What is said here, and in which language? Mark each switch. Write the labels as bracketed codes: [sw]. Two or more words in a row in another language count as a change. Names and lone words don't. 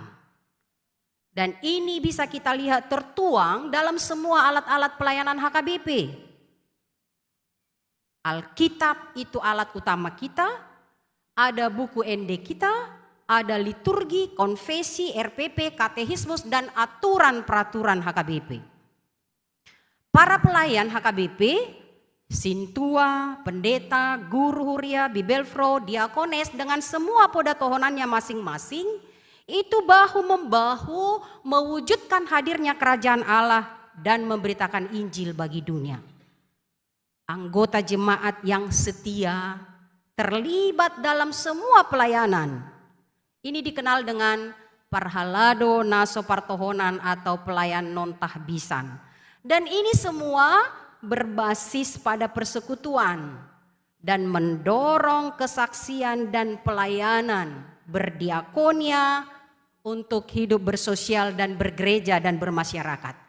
[id] Dan ini bisa kita lihat tertuang dalam semua alat-alat pelayanan HKBP. Alkitab itu alat utama kita, ada buku ND kita, ada liturgi, konfesi, RPP, katekismus, dan aturan peraturan HKBP. Para pelayan HKBP, Sintua, pendeta, guru huria, bibelfro, diakones dengan semua podatohonannya masing-masing, itu bahu-membahu mewujudkan hadirnya kerajaan Allah dan memberitakan Injil bagi dunia. Anggota jemaat yang setia terlibat dalam semua pelayanan. Ini dikenal dengan [bbc] parhalado naso partohonan [id] atau pelayan non tahbisan. Dan ini semua berbasis pada persekutuan dan mendorong kesaksian dan pelayanan berdiakonia untuk hidup bersosial dan bergereja dan bermasyarakat.